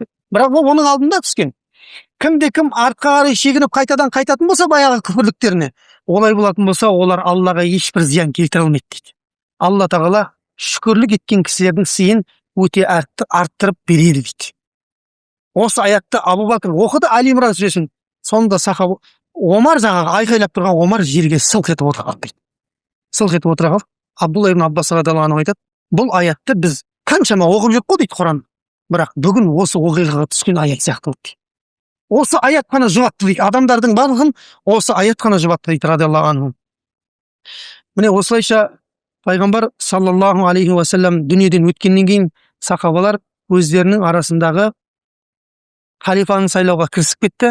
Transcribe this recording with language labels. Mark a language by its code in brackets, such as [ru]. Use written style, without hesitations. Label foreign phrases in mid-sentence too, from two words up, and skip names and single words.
[kk] Бірақ ол оның алдында түскен. Кімде кім артқа қарай шегініп қайтадан қайтатын болса баяғы күпірліктеріне, олай болатын болса, олар Аллаға ешбір зиян келтіре алмайды дейді. Алла тағала шүкірлік еткен кісілердің сыйын өте арттырып береді дейді. Осы аятты Абу Бәкір оқыды, Али Имран сүресін. Сонда сахаба Омар жаңағы айқайлап тұрған Омар жерге сылқ етіп отырған дейді. Сылқ етіп отырған Абдулла ибн Аббас [ar] رضي الله عنه [kk] айтады: бұл аятты біз қаншама оқып жүрік қой дейді Құран. Бірақ бүгін осы оқиғаға түскен аят сияқты болды. Осы аят қана жұбатты дейді. Адамдардың барлығын осы аят қана жұбатты дейді [ar] رضي الله عنه. [kk] Міне осылайша пайғамбар [ar] صلى الله عليه وسلم [kk] дүниеден өткеннен кейін сахабалар өздерінің арасындағы халифаны сайлауға кірісіп кетті.